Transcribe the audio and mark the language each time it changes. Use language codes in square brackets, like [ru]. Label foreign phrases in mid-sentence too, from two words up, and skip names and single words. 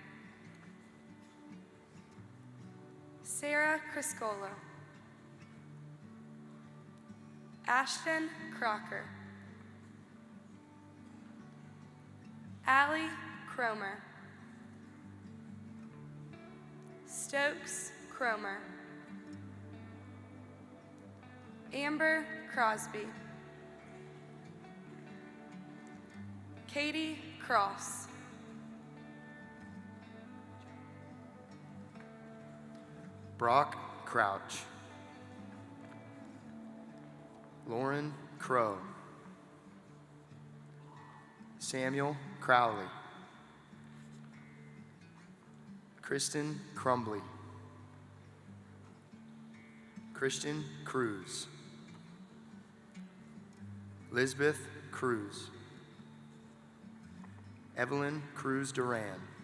[en] Sarah Criscolo. Ashton Crocker. Allie Cromer. Stokes Cromer. Amber Crosby. Katie Cross. Brock Crouch. Lauren Crow. Samuel Crowley. Kristen Crumbly. Christian Cruz. Lisbeth Cruz. Evelyn Cruz Duran.